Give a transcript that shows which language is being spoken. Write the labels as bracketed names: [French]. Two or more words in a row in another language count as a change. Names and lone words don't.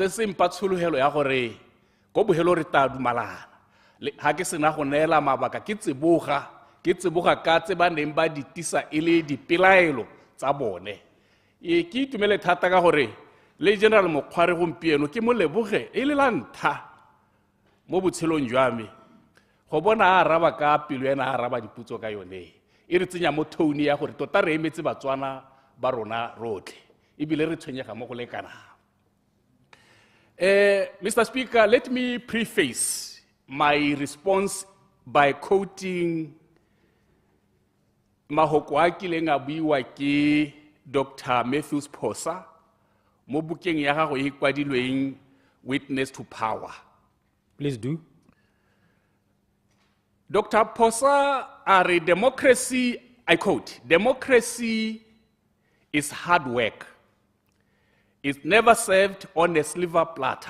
[Tswana] se mpa tshologelo ya gore go bogelo re ta dumalana ha ke sena go neela mabaka ke tseboga ka tse ba neng ba ditisa e le dipelaelo tsa bone ke itumele thata ka gore le general Mokgware gompieno ke mo leboge e le la ntha mo botshelong jwa me go bona a araba ka pelo ena a araba diputso ka yone e re tsenya mo tone ya gore tota re emetse Batswana ba rona rotlhe ebile re tshwenyega mo go lekana. [English] Mr. Speaker, let me preface my response by quoting [Tswana] mahoko a kileng a buiwa ke [English] Dr. [Tswana] 𝗦𝗘𝗦𝗡𝗧 mo bukeng ya gagwe e kwadilweng Witness to Power. [English] Please do. Dr. 𝗦𝗡𝗧 are democracy, I quote, democracy is hard work. It's never served on a silver platter.